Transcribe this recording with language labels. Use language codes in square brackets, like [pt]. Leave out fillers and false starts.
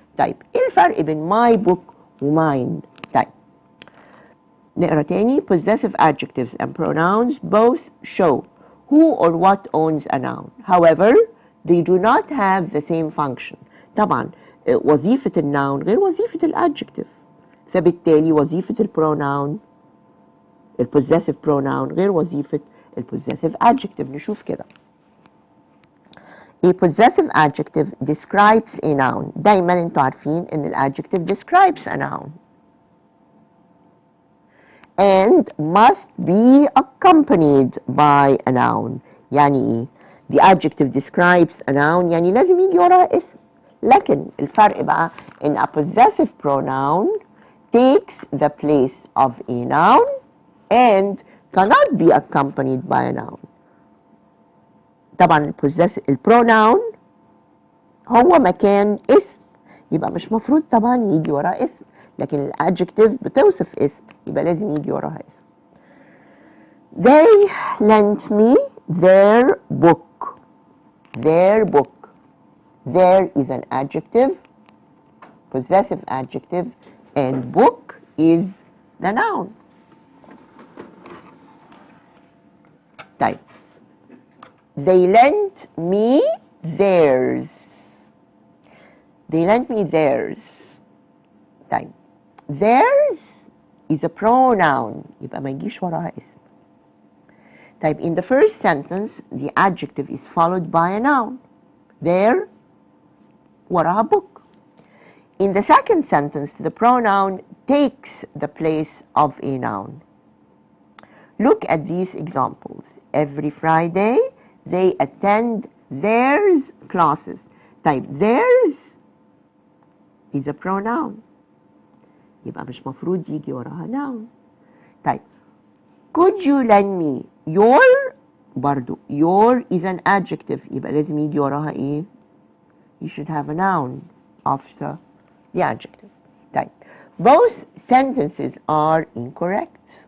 [ar] طيب إيه الفرق بين my book وmine؟ طيب نقرأ تاني. [en] Possessive adjectives and pronouns both show who or what owns a noun. However, they do not have the same function. [ar] طبعا وظيفة الناون غير وظيفة الادجكتيف، فبالتالي وظيفة البروناون البوزيسيف بروناون غير وظيفة البوزيسيف adjective. نشوف كده. [en] A possessive adjective describes a noun. [ar] دايما انتوا عارفين ان الادجكتيف [en] describes a noun and must be accompanied by a noun. [ar] يعني ايه؟ [en] The adjective describes a noun [ar] يعني لازم يجي وراها اسم. لكن الفرق بقى ان [en] a possessive pronoun takes the place of a noun and cannot be accompanied by a noun. [ar] طبعا البروناون هو مكان اسم، يبقى مش مفروض طبعا يجي وراه اسم، لكن الادجكتيف بتوصف اسم يبقى لازم يجي وراها اسم. [en] They lent me their book. Their book. There is an adjective, possessive adjective, and book is the noun. [ar] طيب [en] they lent me theirs. They lent me theirs. [ar] طيب [en] theirs is a pronoun [ar] يبقى ما يجيش وراها اسم. طيب [en] in the first sentence the adjective is followed by a noun. There [ar] وراها [en] book. In the second sentence the pronoun takes the place of a noun. Look at these examples. Every Friday they attend theirs classes. [ar] طيب [en] theirs is a pronoun [ar] يبقى مش مفروض يجي وراها noun. طيب [en] could you lend me your؟ [ar] برضو [en] your is an adjective [ar] يبقى لازم يجي وراها ايه؟ [en] You should have a noun after the adjective. [ar] طيب [en] both sentences are incorrect.